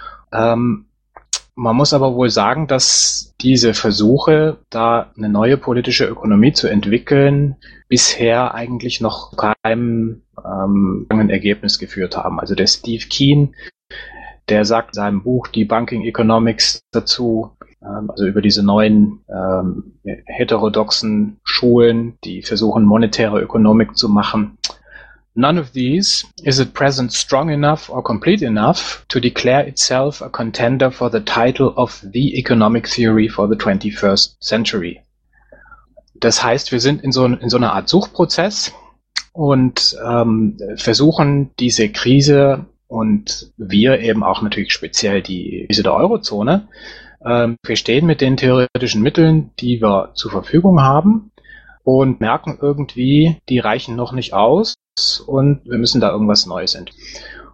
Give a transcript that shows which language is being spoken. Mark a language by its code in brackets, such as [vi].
[de] Man muss aber wohl sagen, dass diese Versuche, da eine neue politische Ökonomie zu entwickeln, bisher eigentlich noch keinem langen Ergebnis geführt haben. Also der Steve Keen, der sagt in seinem Buch Die Banking Economics dazu, also über diese neuen heterodoxen Schulen, die versuchen, monetäre Ökonomik zu machen, [en] None of these is at present strong enough or complete enough to declare itself a contender for the title of the economic theory for the 21st century. [de] Das heißt, wir sind in so einer Art Suchprozess und versuchen diese Krise und wir eben auch natürlich speziell die Krise der Eurozone verstehen mit den theoretischen Mitteln, die wir zur Verfügung haben und merken irgendwie, die reichen noch nicht aus und wir müssen da irgendwas Neues entwickeln.